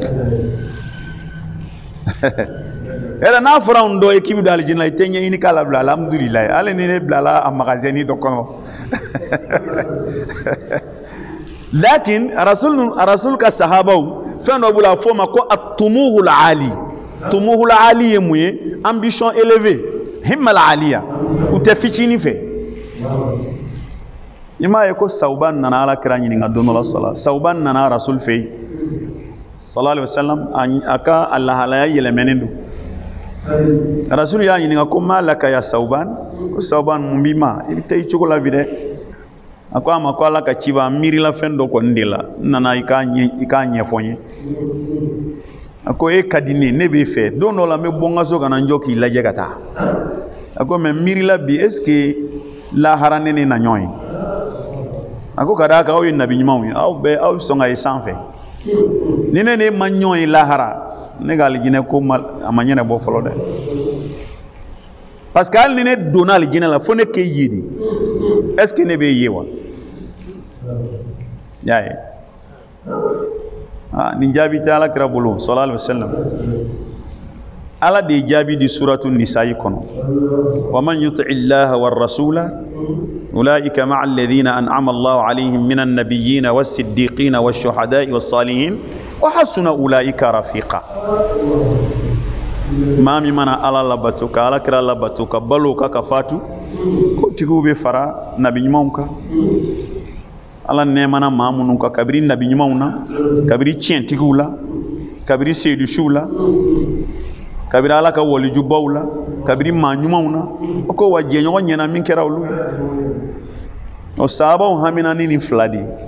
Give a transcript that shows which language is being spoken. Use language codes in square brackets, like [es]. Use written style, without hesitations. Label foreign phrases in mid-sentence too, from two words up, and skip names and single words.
[bm] yɛrɛ n'a fɔra anw dɔ ye k'i bɛ don alijinɛ la i tɛ ɲɛɲini k'a la bila alhamdulilayi hali ni ne bilala a magasɛni dɔ kɔnɔ lakin rasul ka sahabaw fɛn dɔ b'u la a fɔ o ma ko atumuhul ali ye mun ye [fr] ambition élevée [ar] همم عالية [bm] u tɛ fitinin fɛ i m'a ye ko Sauban nana ala kira ɲininka don dɔ la Sauban nana rasul fɛ yen [ar] صلى الله عليه وسلم [bm] a ka a lahalaya yɛlɛmɛnen don rasul y'a ɲininka ko [ar] ما لك يا ثوبان [bm] ko Sauban mun b'i ma i bɛ taa i cogo la bi dɛ a ko a ma ko ala ka ci b'a miirila fɛn dɔ kɔni de la n nana i k'a ɲɛfɔ n ye a ko e ka di ne b'e fɛ don dɔ la n bɛ bɔ n ka so ka na n jɔ k'i lajɛ ka taa a ko mɛ miirila bi [fr] est ce que [bm] lahara ne na ɲɔgɔn ye a ko ka d'a kan aw ye nabi ɲumanw ye aw bɛ sɔn ka ye sanfɛ ni ne ma ɲɔgɔn ye lahara ne ka alijinɛ ko a ma ɲɛnabɔ fɔlɔ dɛ [fr] parce que [bm] hali ni ne donna alijinɛ la fo ne k'e ye de [fr] est ce que [bm] ne b'e ye wa y'a ye nin jaabi tɛ ala kira bolo [ar] صلى الله عليه وسلم [bm] ala de ye jaabi di suratu nisa'i kɔnɔ [ar] ومن يطع الله والرسول فأولئك مع الذين أنعم الله عليهم من النبيين والصديقين والشهداء والصالحين وحسن أولئك رفيقا [bm] maa min mana ala labato ka ala kira labato ka balo ka fatu ko tigiw bɛ fara nabi ɲumanw kan ala nɛɛmana maa minnu kan kabiri nabi ɲumanw na kabiri tiɲɛtigiw la kabiri seedusiw la kabiri ala ka walijubaw la kabiri maa ɲumanw na o ko wa jɛɲɔgɔn ɲɛna min kɛra olu ye o sahabaw hamina ni nin fila de